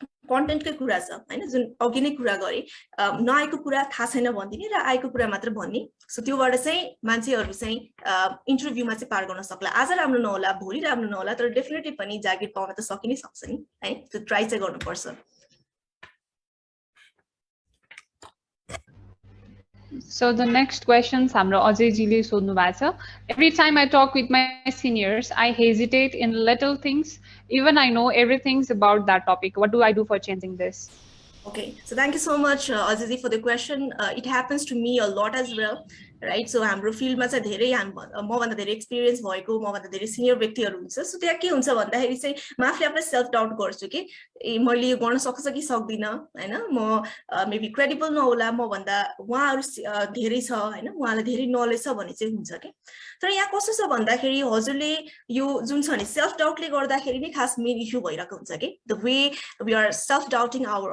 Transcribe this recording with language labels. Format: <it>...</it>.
<ne>कन्टेन्टकै कुरा छ हैन जुन अघि नै कुरा गरे नआएको कुरा थाहा छैन भन्दिने र आएको कुरा मात्र भन्ने सो त्योबाट चाहिँ मान्छेहरु चाहिँ इन्टरभ्युमा चाहिँ पार गर्न सक्ला आज राम्रो नहोला भोलि राम्रो नहोला तर डेफिनेटली पनि जागिर पाउन त सकिनै सक्छ नि है त्यो ट्राई चाहिँ गर्नुपर्छ</ne> <en>So the next questions</en> <ne>हाम्रो अजय जीले सोध्नु भएको छ</ne> <en>every time I talk with my seniors I hesitate in little things even I know everything about that topic what do I do for changing this Okay, so thank you so much Azizi for the question it happens to me a lot as well right</en> <ne>so हाम्रो फिल्डमा चाहिँ धेरै म भन्दा धेरै experience भएको म भन्दा धेरै सिनियर व्यक्तिहरु हुन्छ सो त्यहाँ के हुन्छ भन्दाखेरि चाहिँ म आफूले आफूलाई सेल्फ डाउट गर्छु कि मैले यो गर्न सक्छु कि सक्दिन हैन म मेबी क्रेडिबल नहोला म भन्दा उहाँहरु धेरै छ हैन उहाँलाई धेरै नलेज छ भन्ने चाहिँ हुन्छ के तर यहाँ कस्तो छ भन्दाखेरि हजुरले यो जुन छ नि सेल्फ डाउटले गर्दाखेरि नै खास मेन इश्यू भइरहेको हुन्छ के</ne> <en>the way we are self doubting</en>